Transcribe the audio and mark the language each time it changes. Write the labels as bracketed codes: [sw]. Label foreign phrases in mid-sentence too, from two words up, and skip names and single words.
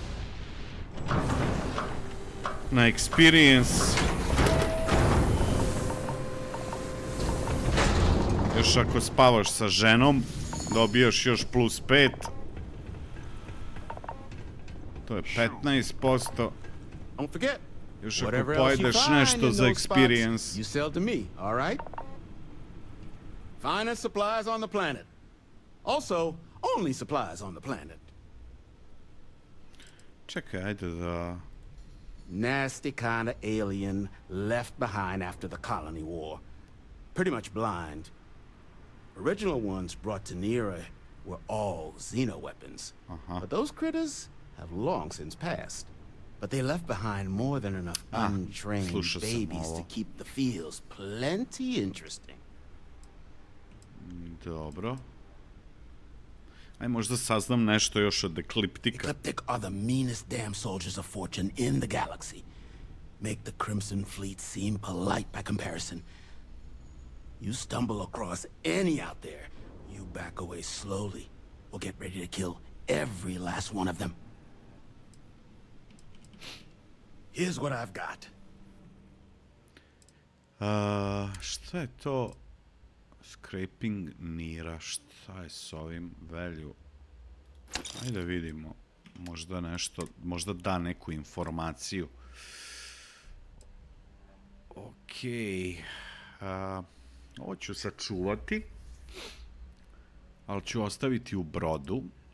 [sr] na experience, još ako spavaš sa ženom dobijaš još plus 5, to je 15%. Još ako pojedeš nešto za experience, [en] you sell to me, all right? Finest supplies on the planet. Also, only supplies on the planet. [sr] Čekaj, ajde da... [en] Nasty kind of alien left behind after the colony war. Pretty much blind. Original ones brought to Nera were all xeno weapons. But those critters have long since passed. But they left behind more than enough untrained babies to keep the fields plenty interesting. [sr] Dobro. Aj, možda saznam nešto još od Ekliptika. [en] Ecliptic are the meanest damn soldiers of fortune in the galaxy. Make the Crimson Fleet seem polite by comparison. You stumble across any out there, you back away slowly, or get ready to kill every last one of them. Here's what I've got. [sr] Šta je to? Scraping Nera, šta je s ovim value? Ajde vidimo, možda nešto, možda da neku informaciju. Okej, ovo ću sačuvati, ali ću ostaviti u brodu.